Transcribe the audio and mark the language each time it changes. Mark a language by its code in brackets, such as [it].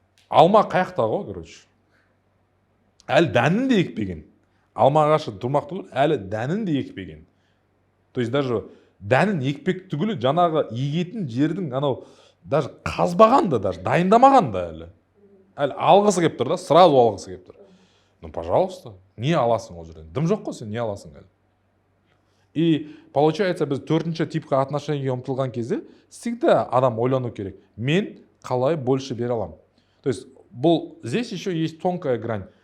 [kk] Алма қаяқта ғой, короче. Әлі дәнін де екпеген. Алма ағашы тұрмақ түгіл, әлі дәнін де екпеген. То есть даже дәнін екпек түгілі жаңағы егетін жердің анау даже қазбаған да, даже дайындамаған да әлі. Әлі алғысы кеп тұр да, сразу алғысы кеп тұр. [ru] Ну, пожалуйста, [kk] не аласың ол жерден? Дым жоқ қой, сен не аласың әлі? [ru] И получается, [kk] біз төртінші типқа отношениеге ұмтылған кезде всегда адам ойлану керек. Мен қалай больше бере аламын? [ru] То есть, здесь еще есть тонкая грань.